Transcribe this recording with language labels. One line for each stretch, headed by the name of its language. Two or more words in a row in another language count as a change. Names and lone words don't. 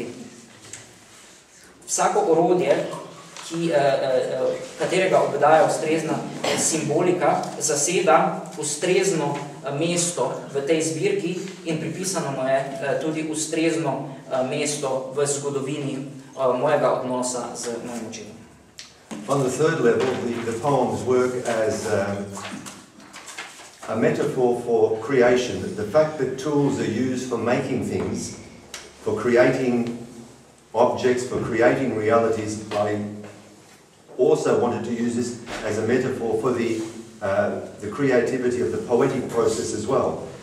Slovenian: Vsako orodje, katerega obdaja ustrezna simbolika, zaseda ustrezno mesto v tej zbirki in pripisano mu je tudi ustrezno mesto v zgodovini mojega odnosa z mojim očetom.
English: On the third level, the poems work as a metaphor for creation. The fact that tools are used for making things, for creating objects, for creating realities, I also wanted to use this as a metaphor for the creativity of the poetic process as well.